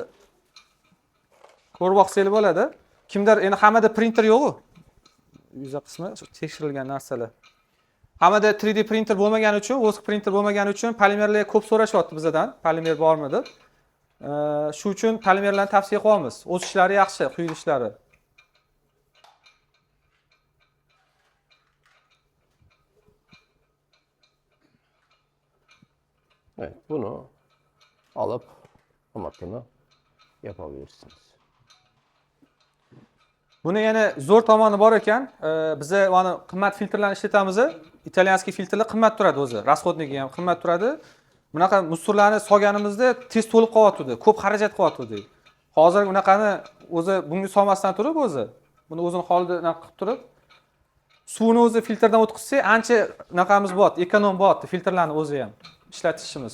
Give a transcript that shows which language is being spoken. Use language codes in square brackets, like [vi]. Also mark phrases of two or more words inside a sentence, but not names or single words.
[uz] Ko'rib boqsanglar bo'ladi. Kimdir endi hammada printer yo'q-ku. Yuza qismi tekshirilgan narsalar. Hammada 3D printer bo'lmagani uchun, vosk printer bo'lmagani uchun polimerlarga ko'p so'rashyapti bizdan, polimer bormi deb. Shu uchun polimerlarni tavsiya qilamiz. O'sishlari yaxshi, quyilishlari. [tr] Evet, bunu alıp hamakını yapabilirsiniz. [uz] Buni yana zo'r tomoni bor ekan. Biz mana qimmat filtrlarni ishlatamiz. Italyanskiy filtrlar qimmat turadi o'zi. Расходniki ham qimmat turadi. Bunaqa musorlarni solganimizda tez to'lib qolyapti. Ko'p xarajat qilyapti. Hozir unaqani o'zi bunga solmasdan turib o'zi buni o'zini holida qilib turib suvni o'zi filtrdan o'tkazsak, ancha naqamiz bor, ekonom bo'lyapti filtrlarni o'zi ham ishlatishimiz.